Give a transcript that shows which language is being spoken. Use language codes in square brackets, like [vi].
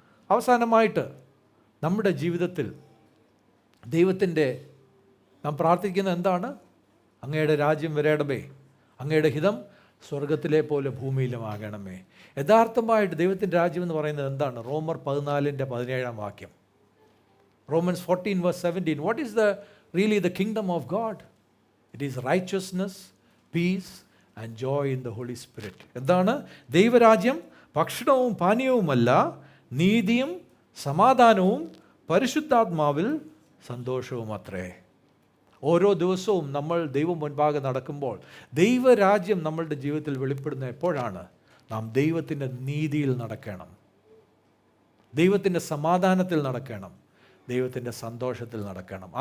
[ml] അവസാനമായിട്ട് നമ്മുടെ ജീവിതത്തിൽ ദൈവത്തിൻ്റെ നാം പ്രാർത്ഥിക്കുന്നത് എന്താണ്? അങ്ങയുടെ രാജ്യം വരേണമേ, അങ്ങയുടെ ഹിതം സ്വർഗത്തിലെ പോലെ ഭൂമിയിലും ആകണമേ. യഥാർത്ഥമായിട്ട് ദൈവത്തിൻ്റെ രാജ്യം എന്ന് പറയുന്നത് എന്താണ്? റോമർ 14:17 Romans 14:17. [en] What is really the kingdom of God? It is righteousness, peace and joy in the Holy Spirit. [ml] എന്താണ് ദൈവരാജ്യം? ഭക്ഷണവും പാനീയവുമല്ല, നീതിയും സമാധാനവും പരിശുദ്ധാത്മാവിൽ സന്തോഷവും അത്രേ. ഓരോ ദിവസവും നമ്മൾ ദൈവം മുൻപാകെ നടക്കുമ്പോൾ ദൈവരാജ്യം നമ്മളുടെ ജീവിതത്തിൽ വെളിപ്പെടുന്ന എപ്പോഴാണ്? നാം ദൈവത്തിൻ്റെ നീതിയിൽ നടക്കണം, ദൈവത്തിൻ്റെ സമാധാനത്തിൽ നടക്കണം, ദൈവത്തിൻ്റെ സന്തോഷത്തിൽ നടക്കണം.